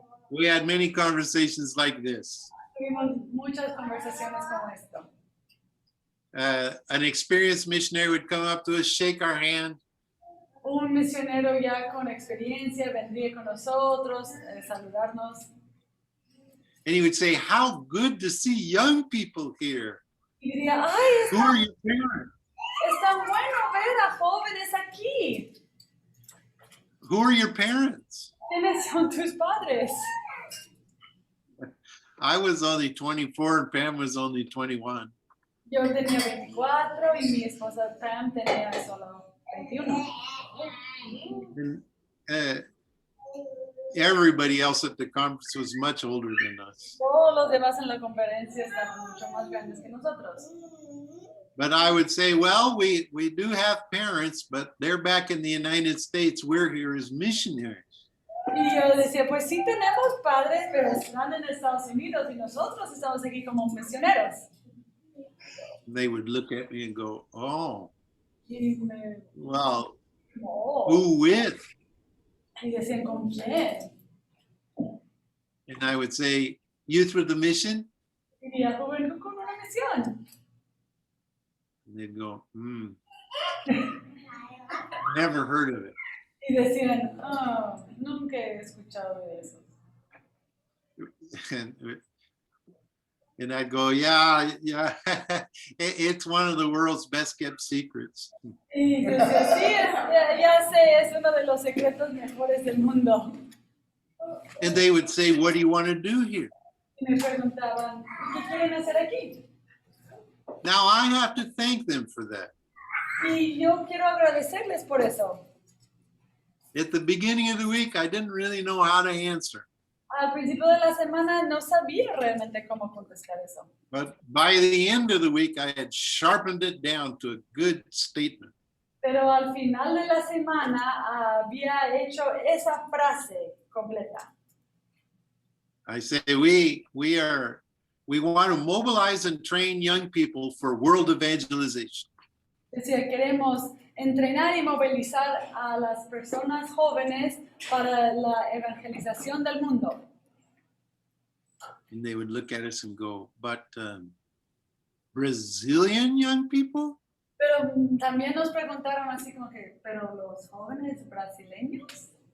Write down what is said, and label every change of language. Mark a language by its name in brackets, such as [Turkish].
[English] we had many conversations like this. [Spanish] tuvimos muchas conversaciones como esto. [English] An experienced missionary would come up to us, shake our hand, [Spanish] Un misionero ya con experiencia vendría con nosotros, saludarnos. [English] and he would say, how good to see young people here. [Spanish] Y diría, ay, [English] Who are your parents? [Spanish] es tan bueno ver a jóvenes aquí. [English] Who are your parents? [Spanish] ¿Quiénes son tus padres? [English] I was only 24 and Pam was only 21. [Spanish] Yo tenía 24 y mi esposa Pam tenía solo 21. [English] everybody else at the conference was much older than us. [Spanish] Todos los demás en la conferencia estaban mucho más grandes que nosotros. [English] But I would say, well, we do have parents, but they're back in the United States. We're here as missionaries. [Spanish] Y yo decía, pues sí tenemos padres, pero están en Estados Unidos y nosotros estamos aquí como misioneros. [English] They would look at me and go, oh, [Spanish] Y me, [English] well, no. who with? [Spanish] Y decían, ¿con quién? [English] And I would say, Youth with a Mission. [Spanish] Y diría, joven con una misión. [English] And they'd go, never heard of it. [Spanish] Y decían, oh, nunca he escuchado de eso. [English] And I'd go, yeah, it's one of the world's best kept secrets. [Spanish] Y decía, sí, ya sé, es uno de los secretos mejores del mundo. [English] And they would say, what do you want to do here? [Spanish] Y me preguntaban, ¿qué quieren hacer aquí? [English] Now I have to thank them for that. [Spanish] Y yo quiero agradecerles por eso. [English] At the beginning of the week, I didn't really know how to answer. [Spanish] Al principio de la semana no sabía realmente cómo contestar eso. [English] But by the end of the week, I had sharpened it down to a good statement. [Spanish] Pero al final de la semana había hecho esa frase completa. [English] I say we want to mobilize and train young people for world evangelization. [Spanish] Decía, queremos entrenar y movilizar a las personas jóvenes para la evangelización del mundo. [English] And they would look at us and go, but Brazilian young people? [Spanish] Pero también nos preguntaron así como que, ¿pero los jóvenes brasileños?